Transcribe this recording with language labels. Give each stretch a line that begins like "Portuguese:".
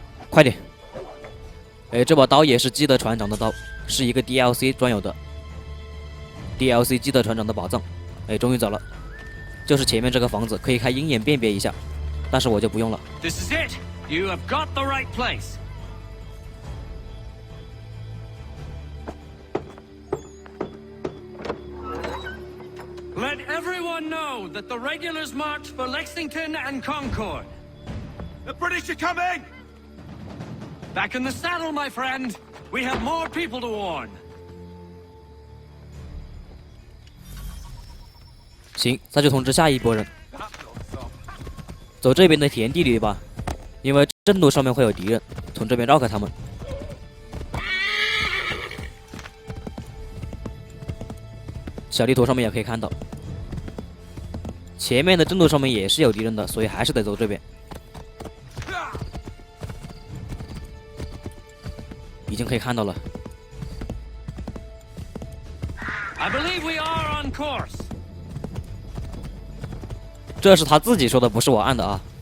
Chinese: 快点！哎，这把刀也是基德船长的刀，是一个 DLC 专有的 DLC 基德船长的宝藏。哎，终于找了，就是前面这个房子，可以开鹰眼辨别一下，但是我就不用了。
English: This is it. You have got the right place. Let everyone know that the regulars march for Lexington and Concord. The British are coming! Back in the saddle, my friend. We have more people to warn.
Chinese: 行，那就通知下一波人，走这边的田地里吧，因为正路上面会有敌人，从这边绕开他们。小地图上面也可以看到，前面的正路上面也是有敌人的，所以还是得走这边。已经可以看到了。
English: I believe we are on course.
Chinese: 这是他自己说的，不是我按的啊。